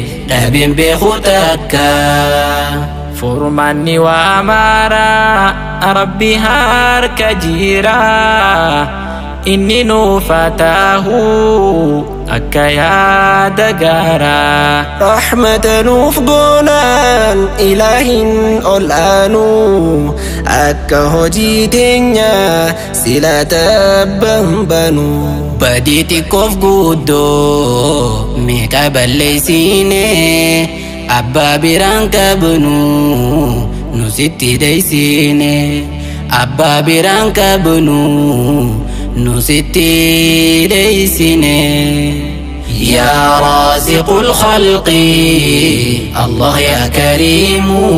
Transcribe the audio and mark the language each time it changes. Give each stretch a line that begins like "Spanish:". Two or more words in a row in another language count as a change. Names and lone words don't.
Oromo: دبن بخطكا. Furmaanni waa maara, Rabbi harka jira. Inni nuuf haa taahu akka yaada gaara. Rahmata nuuf goonaan Ilaahin ol aanu, akka hojii teenya sila tabban banu. Badii xiqqoof guddoo meeqa balleessine, Abbaa biraan qabnu nu sitti deessine, Abbaa biraan qabnu nu sitti deessine.
Arabic: يا رازق الخلق، الله يا كريم،